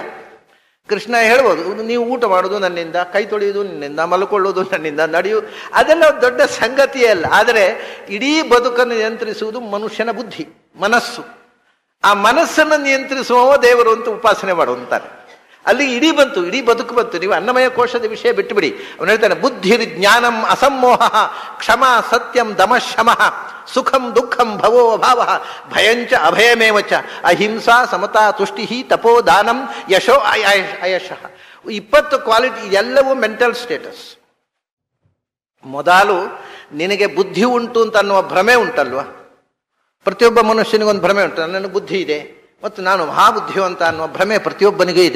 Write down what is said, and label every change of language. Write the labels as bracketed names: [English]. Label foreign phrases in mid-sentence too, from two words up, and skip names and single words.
[Kannada] ಕೃಷ್ಣ ಹೇಳ್ಬೋದು, ನೀವು ಊಟ ಮಾಡೋದು ನನ್ನಿಂದ, ಕೈ ತೊಳೆಯೋದು ನನ್ನಿಂದ, ಮಲ್ಕೊಳ್ಳೋದು ನನ್ನಿಂದ, ನಡೆಯು, ಅದೆಲ್ಲ ದೊಡ್ಡ ಸಂಗತಿಯೇ ಅಲ್ಲ. ಆದರೆ ಇಡೀ ಬದುಕನ್ನು ನಿಯಂತ್ರಿಸುವುದು ಮನುಷ್ಯನ ಬುದ್ಧಿ, ಮನಸ್ಸು. ಆ ಮನಸ್ಸನ್ನು ನಿಯಂತ್ರಿಸುವವ ದೇವರು ಅಂತ ಉಪಾಸನೆ ಮಾಡುವಂತಾರೆ. ಅಲ್ಲಿ ಇಡೀ ಬಂತು, ಇಡೀ ಬದುಕು ಬಂತು. ನೀವು ಅನ್ನಮಯ ಕೋಶದ ವಿಷಯ ಬಿಟ್ಟುಬಿಡಿ. ಅವನು ಹೇಳ್ತಾನೆ, [Sanskrit] बुद्धिर् ज्ञानं असम्मोह क्षम सत्यं दमशमः सुखं दुःखं भवो अभाव भयंच अभयमेवच अहिंसा समता तुष्टि तपो दानं यशो अयशः. [Kannada] 20 ಕ್ವಾಲಿಟಿ, ಎಲ್ಲವೂ [English] mental status. [Kannada] ಮೊದಲು ನಿನಗೆ ಬುದ್ಧಿ ಉಂಟು ಅಂತ ಅನ್ನುವ ಭ್ರಮೆ ಉಂಟಲ್ವ. ಪ್ರತಿಯೊಬ್ಬ ಮನುಷ್ಯನಿಗೊಂದು ಭ್ರಮೆ ಉಂಟು, ನನಗೆ ಬುದ್ಧಿ ಇದೆ ಮತ್ತು ನಾನು ಮಹಾಬುದ್ಧಿವಂತ ಅನ್ನುವ ಭ್ರಮೆ ಪ್ರತಿಯೊಬ್ಬನಿಗೂ ಇದೆ.